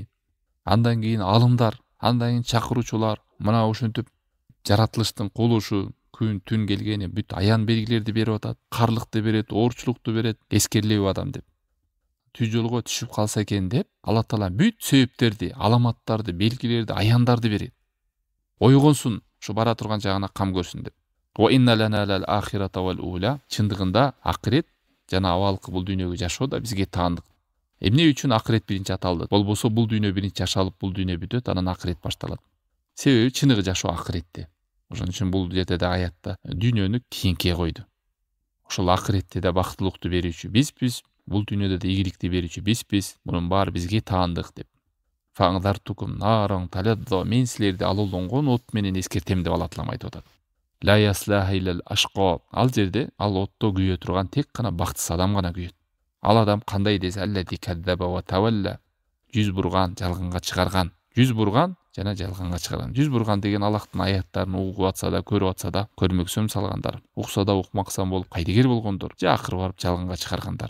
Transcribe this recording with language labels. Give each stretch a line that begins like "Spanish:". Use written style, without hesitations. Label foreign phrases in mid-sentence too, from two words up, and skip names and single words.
Kyrgyz: Андан кийин алымдар, андан кийин чакыруучулар, мына ушинтип жаратылыштын кулушу, күн, түн келгени бүт аян белгилерди берип атат, карлыкты берет, оорчулукту берет, эскерлеби адам деп. Түз жолго түшүп калса экен деп, Алла Таала бүт себептерди, аламаттарды, белгилерди, аяндарды берет. Ойгонсун, ушу бара турган жагына кам көрсүн деп.
Arabic: وإن لنا للآخرة والأولى.
Kyrgyz: Чындыгында акырет жана абалкы бул дүйнөгө жашоо да бизге таандык. Эмне үчүн акырет биринчи аталды? Болбосо бул дүйнө биринчи жашалып, бул дүйнө бүтөт, анан акырет башталат. Себеби чыныгы жашоо акыретте. Ошон үчүн бул жерде да аятта дүйнөнү кийинке койду. Ошол акыретте да бактылыкту берүүчү бизбиз, бул дүйнөдө да ийгиликти берүүчү бизбиз, мунун баары бизге таандык деп.
Arabic: فأنذرتكم نارا تلظى,
Kyrgyz: мен силерди алуулангон от менен эскертем деп Алла Таала айтып атат.
Arabic: لا يصلاها إلا الأشقى.
Kyrgyz: Ал жерде ал отто күйө турган тек гана бактысыз адам гана күйөт. Ал адам кандай десе,
Arabic: الذي كذب وتولى.
Kyrgyz: Жүз бурган, жалганга чыгарган. Жүз бурган жана жалганга чыгарган. Жүз бурган деген Аллахтын аяттарын угуп атса да, көрүп атса да, көрмөксөм салгандар. Укса да укмаксан болуп кайдыгер болгондор, же акыры барып жалганга чыгаргандар.